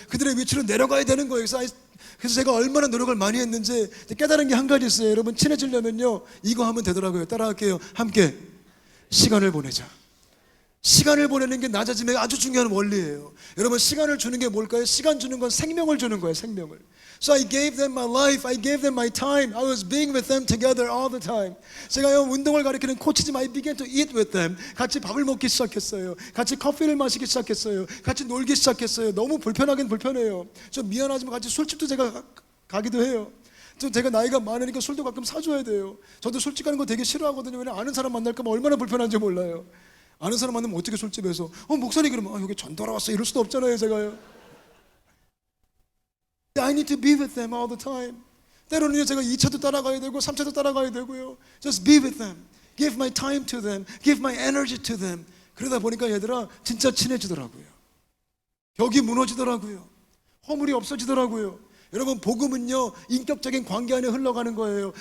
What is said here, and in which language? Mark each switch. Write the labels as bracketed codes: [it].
[ko] 그들의 위치로 내려가야 되는 거예요. 그래서 제가 얼마나 노력을 많이 했는지 깨달은 게 한 가지 있어요. 여러분 친해지려면요, 이거 하면 되더라고요. 따라할게요. 함께 시간을 보내자. 시간을 보내는 게 낮아짐의 아주 중요한 원리예요. 여러분, 시간을 주는 게 뭘까요? 시간 주는 건 생명을 주는 거예요. 생명을. [en] So I gave them my life, I gave them my time. I was being with them together all the time. [ko] 제가요, 운동을 가르치는 코치지만 [en] I began to eat with them. [ko] 같이 밥을 먹기 시작했어요. 같이 커피를 마시기 시작했어요. 같이 놀기 시작했어요. 너무 불편하긴 불편해요. 좀 미안하지만 같이 술집도 제가 가기도 해요. 좀 제가 나이가 많으니까 술도 가끔 사줘야 돼요. 저도 술집 가는 거 되게 싫어하거든요. 왜냐면 아는 사람 만날까 봐 얼마나 불편한지 몰라요. 아는 사람 만나면 어떻게 술집에서 목사님 그러면 여기 전도하러 왔어 이럴 수도 없잖아요. 제가요. [en] I need to be with them all the time. [ko] 때로는 제가 2차도 따라가야 되고 3차도 따라가야 되고요. [en] Just be with them. Give my time to them. Give my energy to them. [ko] 그러다 보니까 얘들아 진짜 친해지더라고요. 벽이 무너지더라고요. 허물이 없어지더라고요. 여러분, 복음은요 인격적인 관계 안에 흘러가는 거예요.